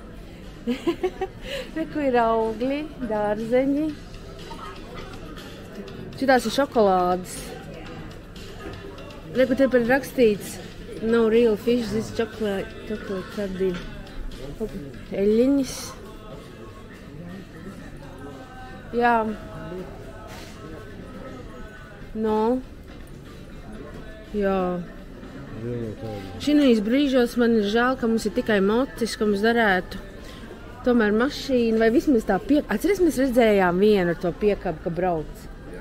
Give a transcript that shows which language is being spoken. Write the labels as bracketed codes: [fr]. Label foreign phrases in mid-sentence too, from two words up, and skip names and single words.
[lv] Reku ir augļi, dārzeņi. Šitās ir šokolādes. Reku te par rakstīts no [en] real fish, this chocolate sardine. [lv] Eļļiņas. Jā. No. Jā. Šinīs brīžos man ir žēl, ka mums ir tikai mocis, ka mums darētu tomēr mašīnu vai vismaz tā Atceries, mēs redzējām vienu ar to piekabu, ka brauc.